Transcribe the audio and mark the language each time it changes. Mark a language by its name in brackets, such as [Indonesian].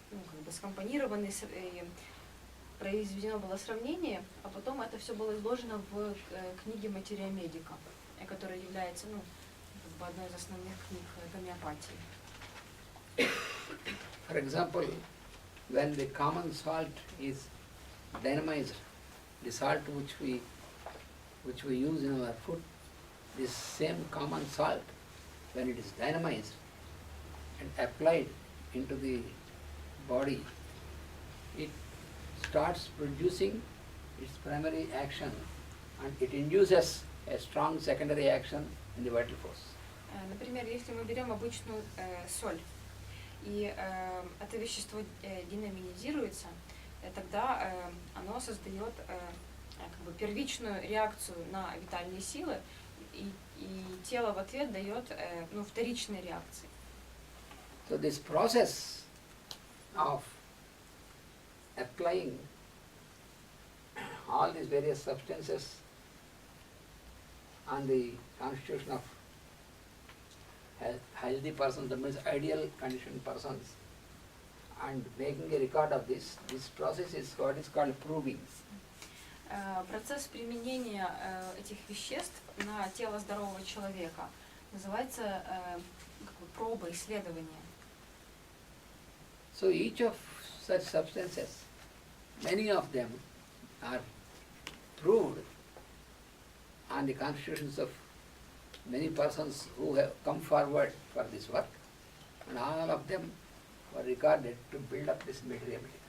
[Russian] как бы скомпонированы, и произведено было сравнение, а потом это все было изложено в книге «Материя медика», которая является как бы одной из основных книг гомеопатии. [English] For example, when the common salt is dynamized, the salt which we use in our food, this same common salt, when it is dynamized and applied into the body, it starts producing its primary action and it induces a strong secondary action in the vital force. [Russian] Например, если мы берем обычную соль, и это вещество динаминизируется, тогда оно создает как бы первичную реакцию на витальные силы, и тело в ответ дает вторичные реакции. [English] So this process of applying all these various substances on the constitution of healthy persons, that means ideal conditioned persons, and making a record of this process is what is called proving. [Russian] Процесс применения этих веществ на тело здорового человека называется как бы проба, исследование. [English] So each of such substances, many of them are proved on the constitutions of many persons who have come forward for this work, and all of them were recorded to build up this material.